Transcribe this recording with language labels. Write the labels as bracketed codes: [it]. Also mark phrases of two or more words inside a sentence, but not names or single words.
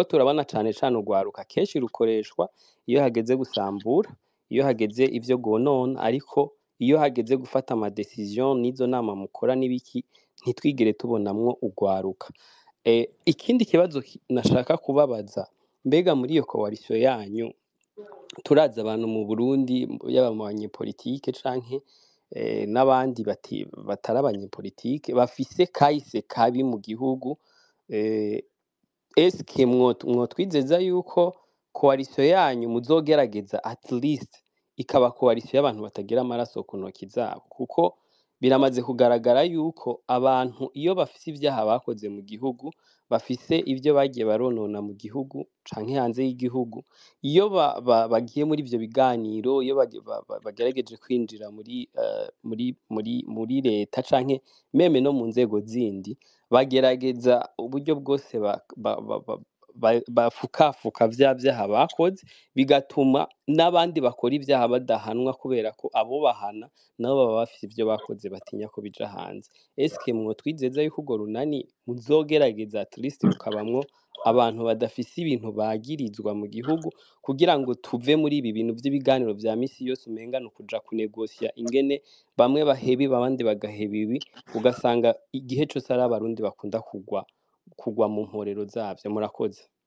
[rn] turabona cane cane ugwaruka kenshi rukoreshwa iyo hageze gusambura iyo hageze ivyo gonona ariko iyo hageze gufata amadecision n'izo nama mukora n'ibiki ntitwigere tubonamwo ugwaruka ikindi kibazo nashaka kubabaza mbega muri iyo coalition yanyu turaza abantu mu Burundi yaba mu banyepolitike canke n'abandi batari abanyepolitike bafise kahise kabi mu gihugu eske mwotwizeza yuko coalition yanyu muzogerageza [en] at least [rn] ikaba coalition y'abantu batagira amaraso ku ntoki zabo kuko biramaze kugaragara yuko abantu iyo bafise ivyaha bakoze mu gihugu bafise ivyo bagiye baronona mu gihugu canke hanze y'igihugu iyo bagiye muri ivyo biganiro iyo bagerageje kwinjira muri leta canke meme no mu nzego zindi bagerageza uburyo bwose bafukafuka vya vyaha bakoze bigatuma n'abandi bakora ivyaha badahanwa kubera ko abo bahana nabo baba bafise ivyo bakoze batinya ko bija hanze eske mwotwizeza yuko urwo runani muzogerageza [en] at least [rn] rukabamwo abantu badafise ibintu bagirizwa mu gihugu kugira ngo tuve muri ibi bintu vy'ibiganiro vya misi yose umenga no kuja kunegosia ingene bamwe baheba abandi bagaheba ibi ugasanga igihe cose ari abarundi bakunda kugwa mu mporero zavyo murakoze